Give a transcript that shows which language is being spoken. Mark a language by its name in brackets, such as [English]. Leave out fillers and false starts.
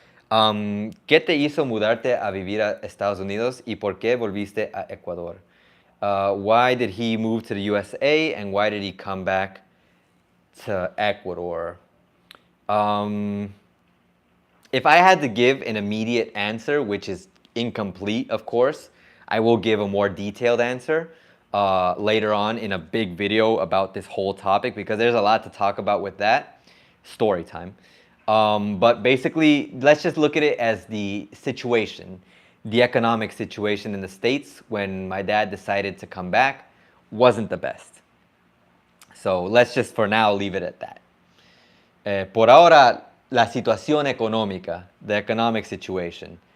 [Spanish] ¿Qué te hizo mudarte a vivir a Estados Unidos y por qué volviste a Ecuador? [English] Why did he move to the USA and why did he come back to Ecuador? If I had to give an immediate answer, which is incomplete, of course, I will give a more detailed answer later on in a big video about this whole topic because there's a lot to talk about with that. Story time. But basically, let's just look at it as the situation. The economic situation in the States when my dad decided to come back wasn't the best. So let's just for now leave it at that. [Spanish] Por ahora, la situación económica, [English] the economic situation.